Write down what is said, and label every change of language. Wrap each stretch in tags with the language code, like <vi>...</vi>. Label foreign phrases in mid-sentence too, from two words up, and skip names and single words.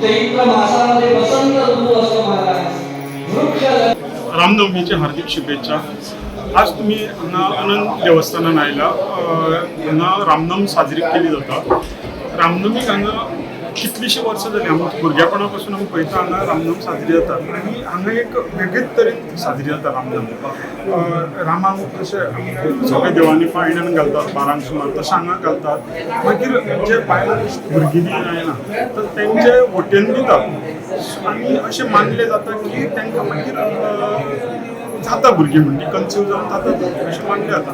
<mr>चैत्र मासामध्ये वसंत ऋतू असतो महाराज. वृक्ष रामनवमीच्या हार्दिक शुभेच्छा.</mr> <kok>आज तुम्ही आनंद देवस्थानात आयला रामनवमी साजरी केली जाता. रामनवमी हांगा कितलीशीं वर्सां जालीं. आमी भुरगेपणा पासून आमी पळयता हांगा रामनवमी साजरी जाता आनी हांगा एक वेगळेच तरेन साजरी जाता रामनवमी. रामाक अशें सगळ्या देवांनी पायण्यान घालतात 12 सुमार, तशें हांगा घालतात. मागीर जे बायलां भुरगीं बी जायना तर तेंचे वटेन दितात आनी अशें मानलें जाता की तांकां मागीर जाता भुरगीं म्हणजे कन्सीव जावन जाता अशें मानलें जाता.</kok>